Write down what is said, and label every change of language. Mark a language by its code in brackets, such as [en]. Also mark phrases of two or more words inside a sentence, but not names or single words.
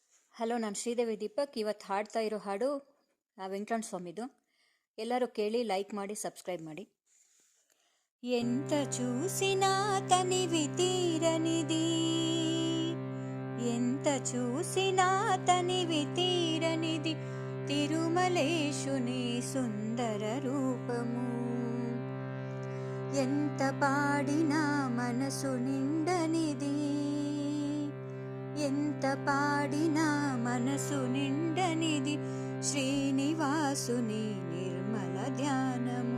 [kn] ಹಲೋ, ನಾನು ಶ್ರೀದೇವಿ ದೀಪಕ್. ಇವತ್ತು ಹಾಡ್ತಾ ಇರೋ ಹಾಡು ವೆಂಕಟರಮಣ ಸ್ವಾಮಿದು. ಎಲ್ಲರೂ ಕೇಳಿ, ಲೈಕ್ ಮಾಡಿ, ಸಬ್ಸ್ಕ್ರೈಬ್ ಮಾಡಿ. [te] ఎంత చూసినా తనివి తీరనిది, ఎంత చూసినా తనివి తీరనిది తిరుమలేశుని సుందర రూపము. ఎంత పాడినా మనసు నిండనిది, ఎంత పాడినా మనసు నిండనిది శ్రీనివాసుని నిర్మల ధ్యానము.